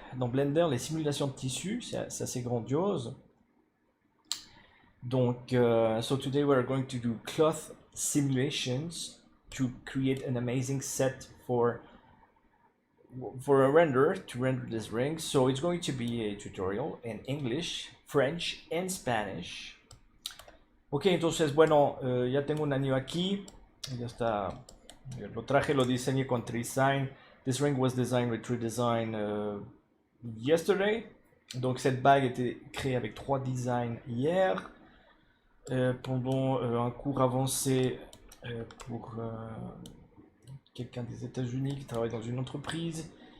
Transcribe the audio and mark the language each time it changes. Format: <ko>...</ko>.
<fr>Dans Blender, les simulations de tissus, c'est assez grandiose.</fr> <en>Donc, so today we're going to do cloth simulations to create an amazing set for a render, to render this ring. So it's going to be a tutorial in English, French and Spanish.</en> <es>Ok, entonces, bueno, ya tengo un anillo aquí. Ya está. Lo traje, lo diseñé con 3Design.</es> <en>This ring was designed with 3Design yesterday.</en> <fr>Donc cette bague a été créée avec 3Design hier. Pendant un cours avancé pour quelqu'un des États-Unis qui travaille dans une entreprise.</fr>